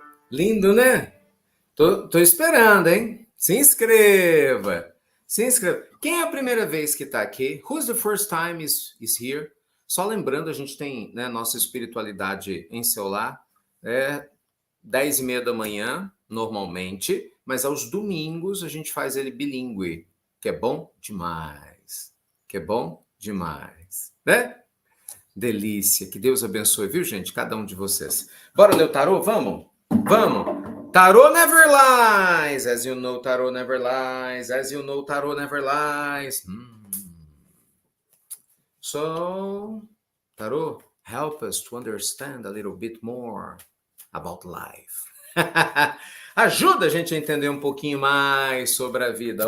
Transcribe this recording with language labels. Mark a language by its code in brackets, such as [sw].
[pt] Lindo, né? Tô esperando, hein? Se inscreva. Se inscreva. Quem é a primeira vez que está aqui? [en] Who's the first time is here? [pt] Só lembrando, a gente tem, né, nossa espiritualidade em seu lar. 10h30 da manhã, normalmente. Mas aos domingos a gente faz ele bilíngue. Que é bom demais. Que é bom demais. Né? Delícia. Que Deus abençoe, viu, gente? Cada um de vocês. Bora ler o tarô? Vamos? Vamos! [en] Tarot never lies! As you know, tarot never lies. As you know, tarot never lies. So, tarot, help us to understand a little bit more about life. [pt] Ajuda a gente a entender um pouquinho mais sobre a vida.